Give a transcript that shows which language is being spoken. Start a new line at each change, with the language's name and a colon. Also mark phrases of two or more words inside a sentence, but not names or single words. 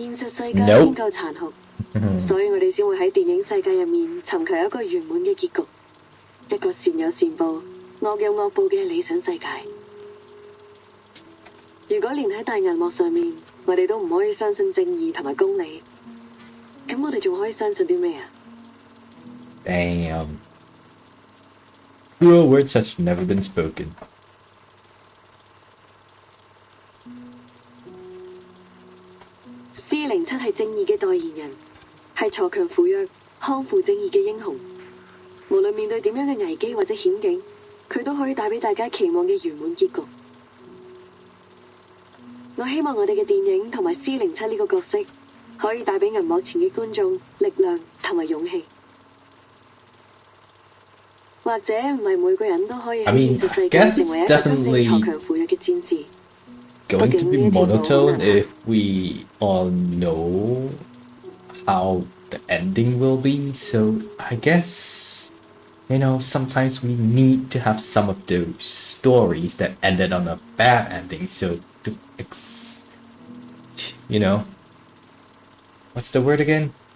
Cantonese: 現實世界已經夠殘酷，所以我哋先會喺電影世界入面尋求一個圓滿嘅結局，一個善有善報、惡有惡報嘅理想世界。如果連喺大銀幕上面，我哋都唔可以相信正義同埋公理，咁我哋仲可以相信啲咩啊？
English: Damn. Cruel words has never been spoken.
Cantonese: C07係正義嘅代言人，係鋤強扶弱、匡扶正義嘅英雄。無論面對點樣嘅危機或者險境，佢都可以帶俾大家期望嘅圓滿結局。我希望我哋嘅電影同埋 C07呢個角色，可以帶俾銀幕前嘅觀眾力量同埋勇氣。或者唔係每個人都可以喺現實世界成為一個真正鋤強扶弱嘅戰士。
English: Going to be monotone if we all know how the ending will be, so I guess, you know, sometimes we need to have some of those stories that ended on a bad ending, so to you know, what's the word again?